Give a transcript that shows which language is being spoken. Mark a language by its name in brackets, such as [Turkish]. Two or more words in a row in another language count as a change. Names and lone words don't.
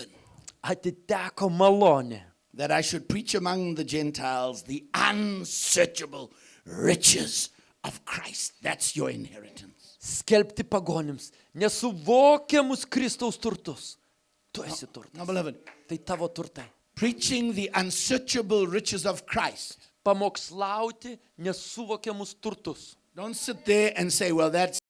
[Lithuanian] atiteko malonė, [English] that I should preach among the Gentiles the unsearchable riches of Christ. That's your inheritance. [Lithuanian] skelbti pagonims, nesuvokiamus Kristaus turtus. Tu esi turtas. [English] Now, beloved, [Lithuanian] Tai tavo turtai. [English] preaching the unsearchable riches of Christ. [Lithuanian] Pamokslauti nesuvokiamus turtus. [English] Don't sit there and say, well, that